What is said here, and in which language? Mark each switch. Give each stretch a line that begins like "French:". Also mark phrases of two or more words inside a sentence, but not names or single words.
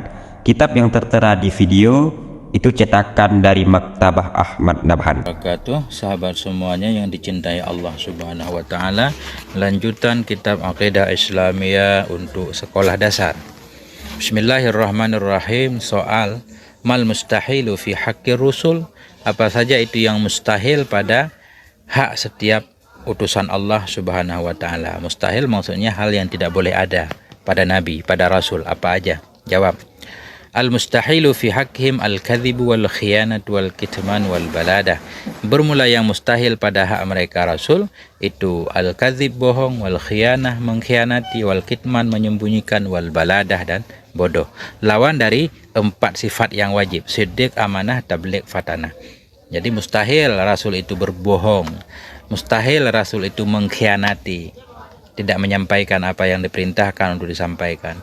Indonesian: Kitab yang tertera di video itu cetakan dari Maktabah Ahmad Nabhan. Sahabat semuanya yang dicintai
Arabic: الله سبحانه وتعالى,
Indonesian: lanjutan kitab Aqidah Islamiyah untuk sekolah dasar.
Arabic: بسم الله الرحمن الرحيم. Soal ما المستحيل في حق الرسل,
Indonesian: apa saja itu yang mustahil pada hak setiap utusan
Arabic: الله سبحانه وتعالى.
Indonesian: Mustahil maksudnya hal yang tidak boleh ada pada nabi, pada rasul. Apa aja? Jawab.
Arabic: المستحيل في حقهم الكذب والخيانة والكتمان والبلادة.
Indonesian: Bermula yang mustahil pada hak mereka rasul itu
Arabic: الكذب,
Indonesian: bohong,
Arabic: والخيانة,
Indonesian: mengkhianati,
Arabic: والكتمان,
Indonesian: menyembunyikan,
Arabic: والبلادة,
Indonesian: dan bodoh. Lawan dari 4 sifat yang wajib: siddiq, amanah, tabligh, fatanah. Jadi mustahil rasul itu berbohong, mustahil rasul itu mengkhianati, tidak menyampaikan apa yang diperintahkan untuk disampaikan.